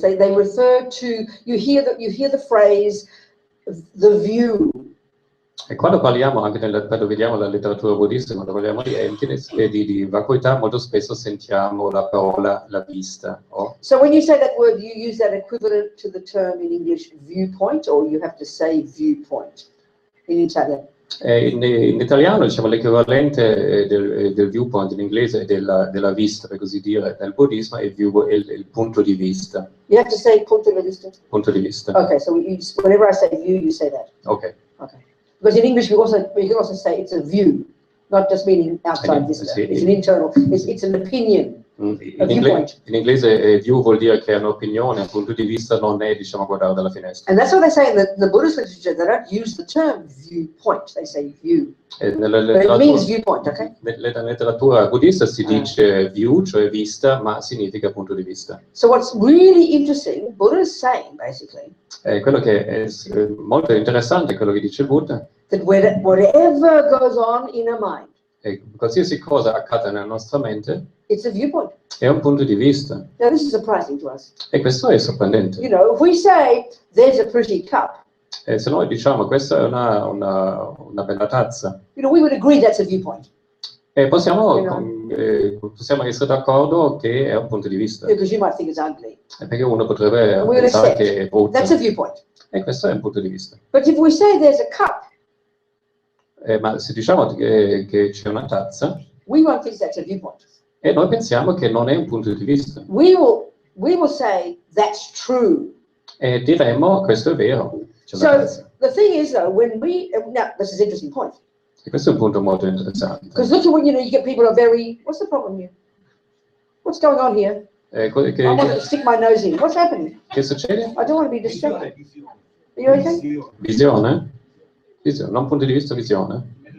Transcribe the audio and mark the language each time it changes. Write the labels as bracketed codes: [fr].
[en] They refer to you hear the phrase the view. [it] E quando parliamo anche quando vediamo la letteratura buddista, quando parliamo di emptiness e di vacuità, molto spesso sentiamo la parola la vista. [en] So when you say that word, you use that equivalent to the term in English viewpoint, or you have to say viewpoint in Italian? [it] In italiano diciamo l'equivalente del viewpoint in inglese è della vista, per così dire, nel buddismo è il punto di vista. [en] You have to say [it] punto di vista? Punto di vista. [en] Okay, so whenever I say view, you say that. Okay. Okay. Because in English, we can also say it's a view, not just meaning outside vista. It's an internal, it's an opinion. [it] In inglese view vuol dire che è un'opinione, un punto di vista non è, diciamo, guardare dalla finestra. [en] And that's what they say in the Buddhist literature. They don't use the term viewpoint, they say view. But it means viewpoint, okay? [it] Nella letteratura buddista si dice view, cioè vista, ma significa punto di vista. [en] So what's really interesting, Buddha is saying basically, [it] quello che è molto interessante è quello che dice Buddha. [en] That whatever goes on in a mind, [it] qualsiasi cosa accade nella nostra mente, [en] it's a viewpoint. [it] È un punto di vista. [en] Now this is surprising to us. [it] E questo è sorprendente. [en] You know, if we say there's a pretty cup, [it] se noi diciamo questa è una bella tazza, [en] you know, we would agree that's a viewpoint. [it] E possiamo essere d'accordo che è un punto di vista. [en] Because you might think it's ugly. [it] Perché uno potrebbe pensare che è brutto. [en] That's a viewpoint. [it] E questo è un punto di vista. [en] But if we say there's a cup, [it] Ma se diciamo che c'è una tazza, [en] we won't think that's a viewpoint. [it] e noi pensiamo che non è un punto di vista. [en] We will say that's true. [it] E diremmo, questo è vero. C'è una [en] So [it] tazza. [en] the thing is, though, now this is an interesting point. [it] E questo è un punto molto interessante. [en] Because look at what, you get people are very, what's the problem here? What's going on here? I want to stick my nose in. What's happening? Che succede? I don't want to be distracted. Are you okay? [it] Visione? Visione, non punto di vista, visione.